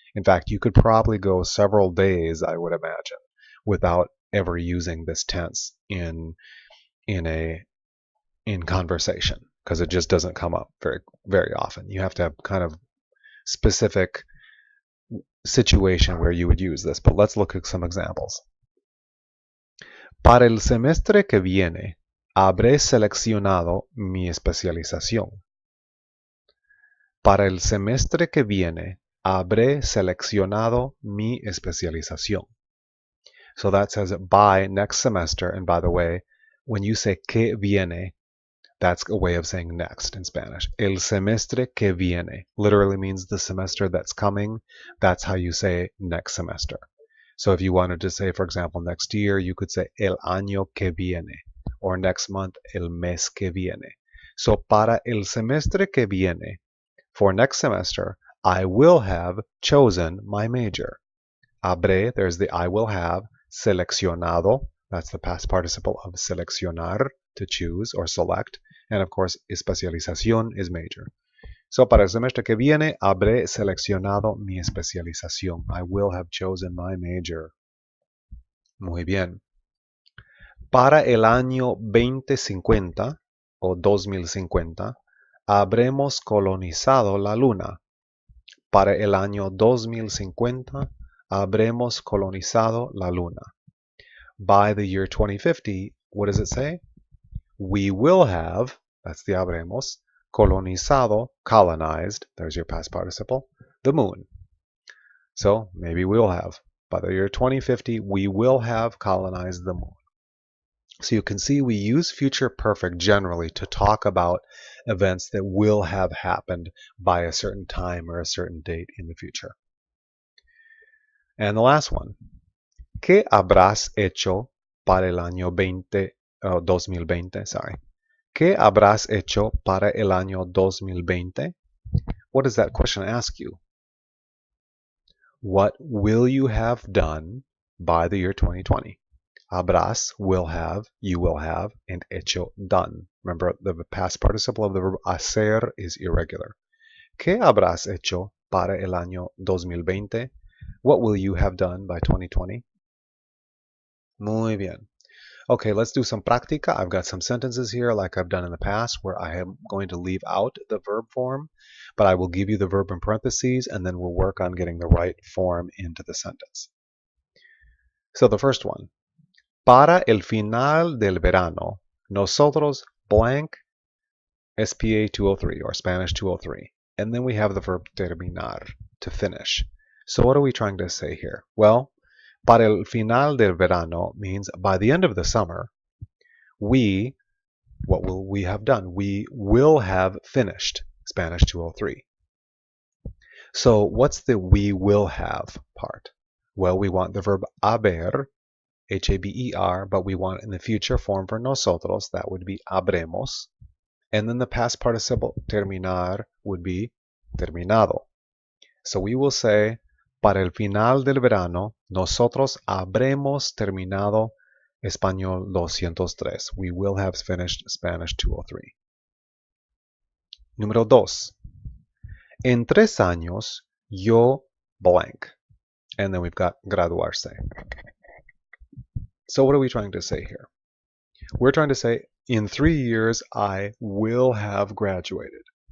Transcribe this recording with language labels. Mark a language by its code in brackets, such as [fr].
[en] In fact, you could probably go several days, I would imagine, without ever using this tense in conversation, because it just doesn't come up very often. You have to have kind of specific situation where you would use this. But let's look at some examples. [es] Para el semestre que viene, habré seleccionado mi especialización. Para el semestre que viene, habré seleccionado mi especialización. [en] So that says by next semester. And by the way, when you say que viene, that's a way of saying next in Spanish. [es] El semestre que viene [en] literally means the semester that's coming. That's how you say next semester. So if you wanted to say, for example, next year, you could say [es] el año que viene, [en] or next month, [es] el mes que viene. [en] So [es] para el semestre que viene, [en] for next semester, I will have chosen my major. Habré, there's the I will have, seleccionado, that's the past participle of seleccionar, to choose or select, and of course, especialización is major. [es] So, para el semestre que viene, habré seleccionado mi especialización. [en] I will have chosen my major. [es] Muy bien. Para el año 2050 o 2050, habremos colonizado la luna. Para el año 2050, habremos colonizado la luna. [en] By the year 2050, what does it say? We will have, that's the habremos, colonizado, colonized, there's your past participle, the moon. So maybe we'll have, by the year 2050, we will have colonized the moon. So you can see we use future perfect generally to talk about events that will have happened by a certain time or a certain date in the future. And the last one, [es] ¿qué habrás hecho para el año 2020? ¿Qué habrás hecho para el año 2020? [en] What does that question ask you? What will you have done by the year 2020? Habrás, will have, you will have, and hecho, done. Remember, the past participle of the verb hacer is irregular. [es] ¿Qué habrás hecho para el año 2020? [en] What will you have done by 2020? [es] Muy bien. [en] Okay, let's do some práctica. I've got some sentences here like I've done in the past where I am going to leave out the verb form, but I will give you the verb in parentheses and then we'll work on getting the right form into the sentence. So the first one, [es] para el final del verano, nosotros [en] blank SPA 203 or Spanish 203. And then we have the verb terminar, to finish. So what are we trying to say here? Well, [es] para el final del verano [en] means by the end of the summer, what will we have done? We will have finished Spanish 203. So what's the we will have part? Well, we want the verb haber, H-A-B-E-R, but we want in the future form for nosotros, that would be habremos. And then the past participle terminar would be terminado. So we will say, [es] para el final del verano, nosotros habremos terminado Español 203. [en] We will have finished Spanish 203. [es] Número 2. En 3 años, yo [en] blank. And then we've got graduarse. So what are we trying to say here? We're trying to say, in 3 years, I will have graduated.